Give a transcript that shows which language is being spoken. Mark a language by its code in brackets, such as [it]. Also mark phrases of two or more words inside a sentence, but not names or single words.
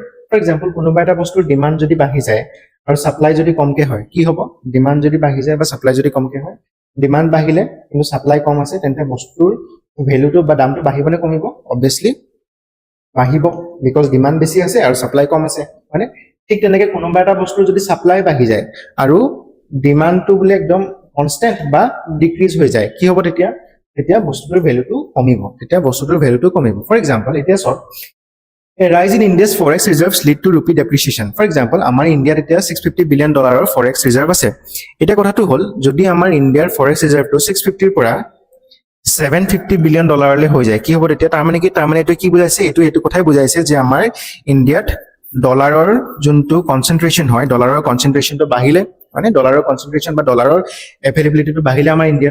[en] for example [as] কোনোবা এটা বস্তুৰ ডিমান্ড যদি বাঢ়ি যায় আৰু সাপ্লাই যদি কমকে হয়, কি হ'ব? ডিমান্ড যদি বাঢ়ি যায় বা সাপ্লাই যদি কমকে হয়, ডিমান্ড বাঢ়িলে কিন্তু সাপ্লাই কম আছে, তেন্তে বস্তুৰ ভ্যালুটো বা দামটো বাঢ়িব নে কমিব? অবভিয়াসলি বাঢ়িব, [en] because demand [as] বেছি আছে আৰু সাপ্লাই কম আছে, মানে ঠিক তেনেকে কোনোবা এটা বস্তুৰ যদি সাপ্লাই বাঢ়ি যায় আৰু ডিমান্ডটো বোলে একদম কনস্ট্যান্ট বা ডিক্ৰিজ হৈ যায়, কি হ'ব তেতিয়া? তেতিয়া বস্তুটোৰ ভ্যালুটো কমিব। [en] for example [as] এতিয়া সব [en] A rise in India's forex reserves lead to rupee depreciation. For example, [as] আমাৰ ইণ্ডিয়াত এতিয়া 650 [en] billion dollarৰ forex reserve [as] আছে। এটা কথাটো হল, যদি আমাৰ ইণ্ডিয়াৰ [en] forex reserveটো [as] 650 পৰা 750 [en] billion dollarলৈ [as] হৈ যায়, কি হ'ব তেতিয়া? তাৰমানে কি? তাৰমানে এইটো কি বুজাইছে? এইটো কথাই বুজাইছে যে আমাৰ ইণ্ডিয়াত ডলাৰৰ যোনটো কনচেন্ট্ৰেশন হয়, ডলাৰৰ কনচেন্ট্ৰেশনটো বাঢ়িলে, মানে ডলাৰৰ কনচেন্ট্ৰেশন বা ডলাৰৰ এভেইলেবিলিটিটো বাঢ়িলে আমাৰ ইণ্ডিয়াত।